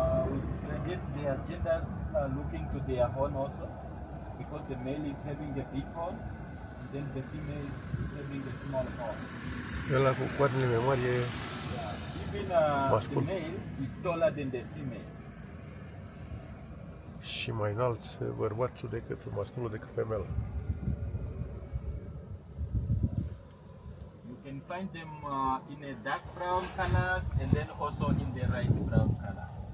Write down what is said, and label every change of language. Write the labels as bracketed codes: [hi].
[en] We differentiate their genders looking to their horn also, because the male is having a big horn, and then the female is having a small horn. [ro] Ăla cu coarnele mai mari e [en] Even [ro] mascul. [en] the male is taller than the female. [ro] Și mai înalt bărbatul decât masculul decât femeia. [en] You can find them in a dark brown colors and then also in the light brown color.